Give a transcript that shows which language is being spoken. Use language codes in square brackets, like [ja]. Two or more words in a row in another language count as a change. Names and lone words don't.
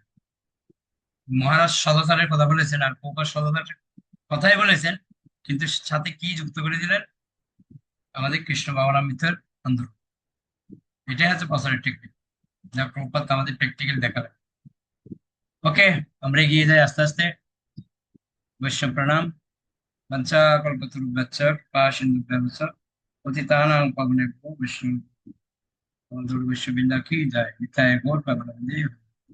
[bn] মহারাজ সদাচারের কথা বলেছেন আর প্রভুপাদ সদাচারের কথাই বলেছেন, কিন্তু সাথে কি যুক্ত করে দিলেন? আমাদের কৃষ্ণ ভাবনামৃতের আন্দোলন। এটাই হচ্ছে প্রচারের টেকনিক, যা প্রভুপাদ আমাদের প্র্যাকটিক্যাল দেখাবে। ওকে, আমরা এগিয়ে যাই আস্তে আস্তে। [sa] বৈষ্ণব প্রণাম। বঞ্চা কল্পতরুভ্যশ্চ কৃপা সিন্ধুভ্যেব চ পতিতানাং পাবনেভ্যো বৈষ্ণব বৈষ্ণববৃন্দ কি যায়। [bn] নিতাই গৌর প্রেমানন্দে।